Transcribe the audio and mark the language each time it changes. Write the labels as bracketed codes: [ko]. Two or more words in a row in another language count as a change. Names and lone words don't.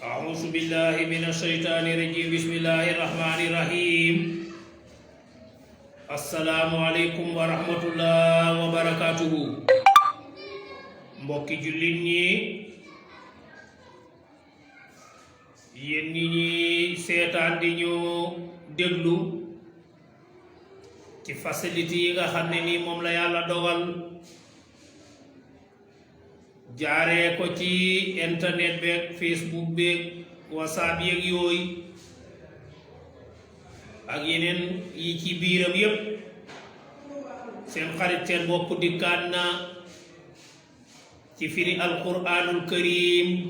[ar] أعوذ بالله من الشيطان الرجيم بسم الله الرحمن الرحيم السلام عليكم ورحمة الله وبركاته [wo] mbokki jullit ñi yéen ñi seetaan di ñu déglu ci facilité yi nga xam ne nii moom la yàlla dogal jaaree ko ci internet beeg Facebook beeg WhatsApp yeeg yooyu ak yeneen yi ci biiram yépp seen xarit seen bokk dikkaat na ci firi [ar] القرآن الكريم